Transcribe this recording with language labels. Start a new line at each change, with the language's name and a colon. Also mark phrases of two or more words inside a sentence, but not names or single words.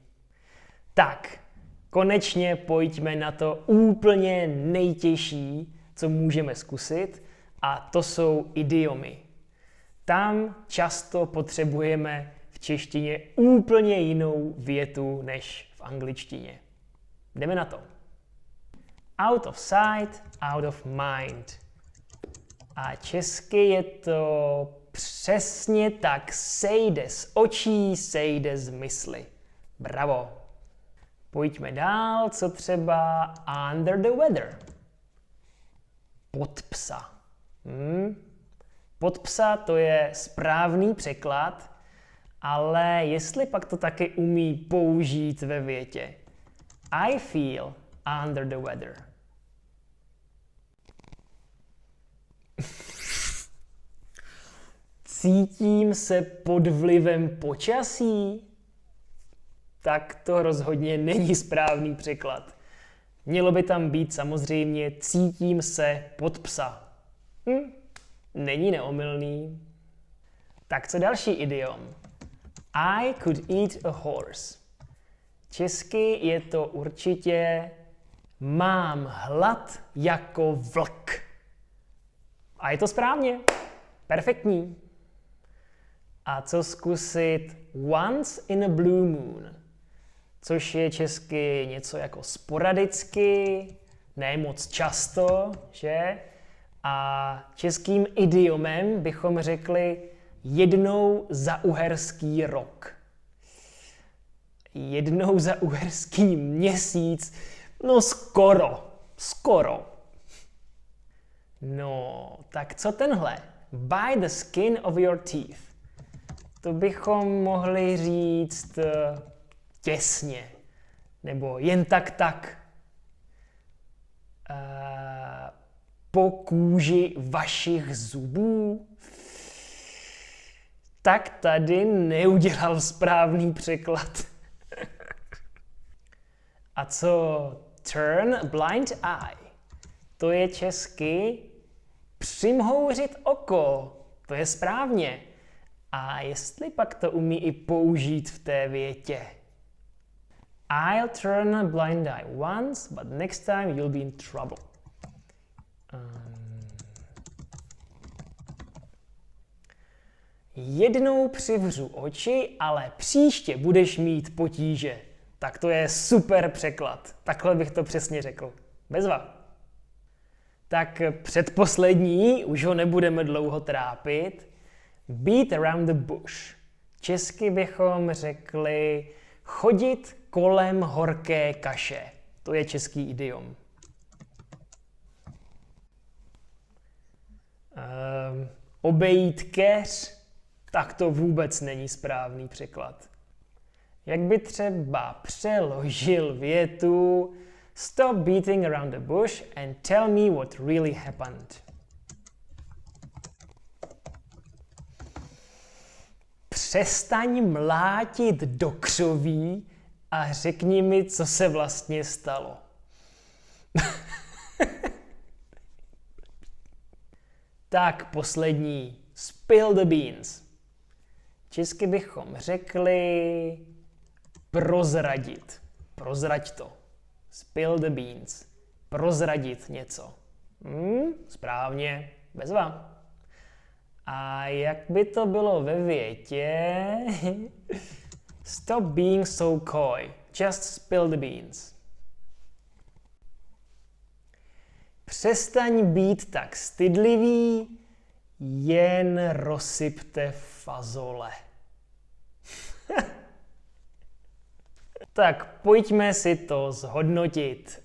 Czech: Tak, konečně pojďme na to úplně nejtěžší, co můžeme zkusit, a to jsou idiomy. Tam často potřebujeme v češtině úplně jinou větu než v angličtině.
English: Jdeme na to. Out of sight, out of mind.
Czech: A česky je to přesně tak, sejde z očí, sejde z mysli. Bravo. Pojďme dál, co třeba
English: under the weather.
Czech: Pod psa. Pod psa to je správný překlad, ale jestli pak to taky umí použít ve větě.
English: I feel under the weather.
Czech: Cítím se pod vlivem počasí? Tak to rozhodně není správný překlad. Mělo by tam být samozřejmě cítím se pod psa. Není neomylný. Tak co další idiom?
English: I could eat a horse.
Czech: Česky je to určitě mám hlad jako vlk. A je to správně. Perfektní. A co zkusit
English: once in a blue moon?
Czech: Což je česky něco jako sporadicky, ne moc často, že? A českým idiomem bychom řekli jednou za uherský rok. Jednou za uherský měsíc, no skoro. No, tak co tenhle?
English: By the skin of your teeth.
Czech: To bychom mohli říct těsně, nebo jen tak. Po kůži vašich zubů. Tak tady neudělal správný překlad. A co
English: turn a blind eye?
Czech: To je česky přimhouřit oko. To je správně. A jestli pak to umí i použít v té větě.
English: I'll turn a blind eye once, but next time you'll be in trouble.
Czech: Jednou přivřu oči, ale příště budeš mít potíže. Tak to je super překlad. Takhle bych to přesně řekl. Bezva. Tak předposlední, už ho nebudeme dlouho trápit.
English: Beat around the bush.
Czech: Česky bychom řekli chodit kolem horké kaše. To je český idiom. Obejít keř, tak to vůbec není správný překlad. Jak by třeba přeložil větu
English: Stop beating around the bush and tell me what really happened.
Czech: Přestaň mlátit do křoví a řekni mi, co se vlastně stalo. Tak poslední.
English: Spill the beans.
Czech: Česky bychom řekli Prozradit. Prozrať to.
English: Spill the beans.
Czech: Prozradit něco. Správně. Bezva. A jak by to bylo ve větě?
English: Stop being so coy. Just spill the beans.
Czech: Přestaň být tak stydlivý, jen rozsypte fazole. Tak pojďme si to zhodnotit.